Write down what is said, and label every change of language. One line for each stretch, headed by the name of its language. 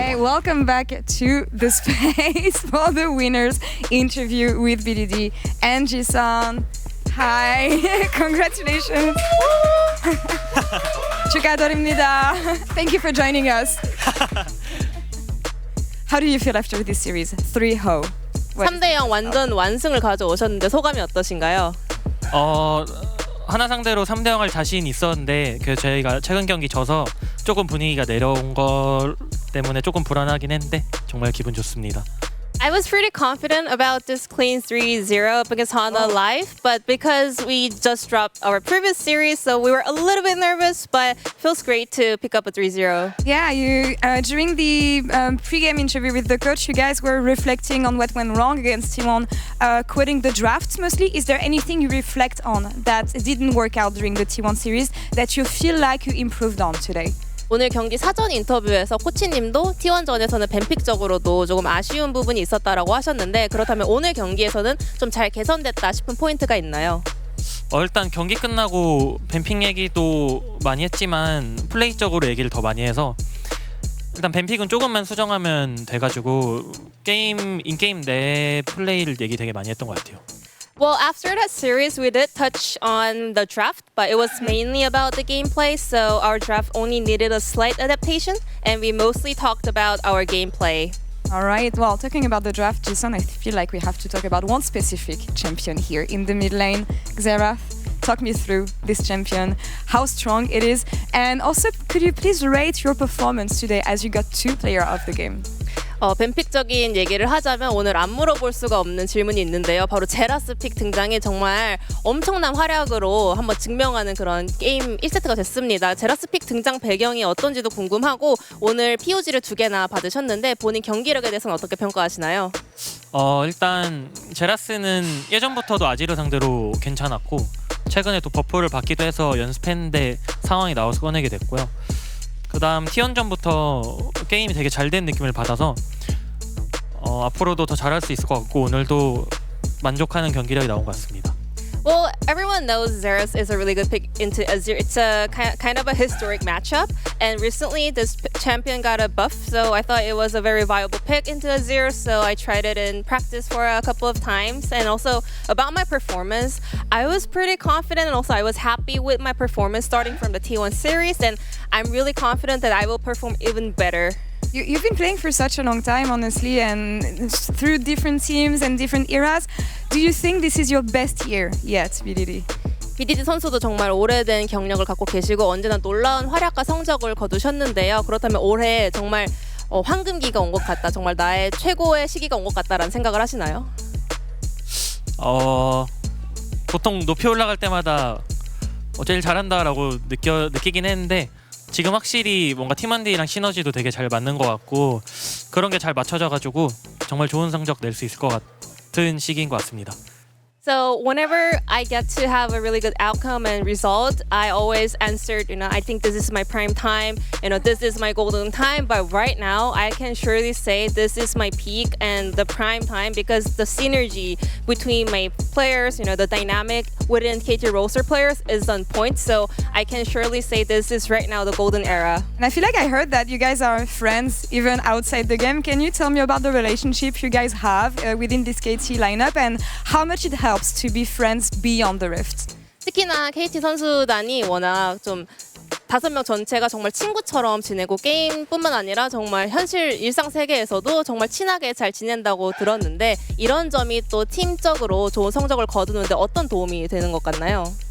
English: Hey, welcome back to the space for the winners interview with BDD and Jisun. Hi, congratulations.
Korean: 축하드립니다.
English: Thank you for joining us. How do you feel after this series? 3-0.
Korean: 3대0 완전 완승을 가져오셨는데 소감이 어떠신가요? 하나 상대로 3대0 할 자신 있었는데 저희가 최근 경기 져서 조금 분위기가 내려온 것 때문에 조금 불안하긴 했는데 정말 기분 좋습니다.
English: I was pretty confident about this clean 3-0 up against Hana live, but because we just dropped our previous series, so we were a little bit nervous, but it feels great to pick up a 3-0. Yeah, you during the pre-game interview with the coach, you guys were reflecting on what went wrong against T1, quoting the draft mostly. Is there anything you reflect on that didn't work out during the T1 series that you feel like you improved on today?
Korean: 오늘 경기 사전 인터뷰에서 코치님도 T1전에서는 뱀픽적으로도 조금 아쉬운 부분이 있었다라고 하셨는데 그렇다면 오늘 경기에서는 좀 잘 개선됐다 싶은 포인트가 있나요? 일단 경기 끝나고 뱀픽 얘기도 많이 했지만 플레이적으로 얘기를 더 많이 해서 일단 뱀픽은 조금만 수정하면 돼가지고 인게임 내 플레이를 얘기 되게 많이 했던 것 같아요.
English: Well, after that series, we did touch on the draft, but it was mainly about the gameplay, so our draft only needed a slight adaptation, and we mostly talked about our gameplay. All right, well, talking about the draft, Jason, I feel like we have to talk about one specific champion here in the mid lane. Xerath, talk me through this champion, how strong it is, and also could you please rate your performance today as you got 2 player of the game?
Korean: 뱀픽적인 얘기를 하자면 오늘 안 물어볼 수가 없는 질문이 있는데요. 바로 제라스 픽 등장이 정말 엄청난 활약으로 한번 증명하는 그런 게임 1세트가 됐습니다. 제라스 픽 등장 배경이 어떤지도 궁금하고 오늘 POG를 2개나 받으셨는데 본인 경기력에 대해서는 어떻게 평가하시나요? 일단 제라스는 예전부터도 아지르 상대로 괜찮았고 최근에 또 버프를 받기도 해서 연습했는데 상황이 나와서 꺼내게 됐고요. 그 다음 T1전부터 게임이 되게 잘 된 느낌을 받아서 앞으로도 더 잘할 수 있을 것 같고 오늘도 만족하는 경기력이 나온 것 같습니다.
English: Well, everyone knows Xerath is a really good pick into Azir. It's a kind of a historic matchup, and recently this champion got a buff, so I thought it was a very viable pick into Azir, so I tried it in practice for a couple of times. And also, about my performance, I was pretty confident, and also I was happy with my performance starting from the T1 series, and I'm really confident that I will perform even better You've been playing for such a long time, honestly, and through different teams and different eras. Do you think this is your best year yet, BDD?
Korean: BDD 선수도 정말 오래된 경력을 갖고 계시고 언제나 놀라운 활약과 성적을 거두셨는데요. 그렇다면 올해 정말 황금기가 온 것 같다. 정말 나의 최고의 시기가 온 것 같다라는 생각을 하시나요? 보통 높이 올라갈 때마다 제일 잘한다라고 느끼긴 했는데 지금 확실히 뭔가 팀원들이랑 시너지도 되게 잘 맞는 것 같고 그런 게 잘 맞춰져가지고 정말 좋은 성적 낼 수 있을 것 같은 시기인 것 같습니다.
English: So whenever I get to have a really good outcome and result, I always answered, I think this is my prime time, this is my golden time. But right now, I can surely say this is my peak and the prime time because the synergy between my players, the dynamic within KT roster players is on point. So I can surely say this is right now the golden era. And I feel like I heard that you guys are friends even outside the game. Can you tell me about the relationship you guys have within this KT lineup and how much it helps to be friends beyond the rift?
Korean: 특히나 KT 선수단이 워낙 좀 5명 전체가 정말 친구처럼 지내고 게임뿐만 아니라 정말 현실 일상 세계에서도 정말 친하게 잘 지낸다고 들었는데 이런 점이 또 팀적으로 좋은 성적을 거두는데 어떤 도움이 되는 것 같나요?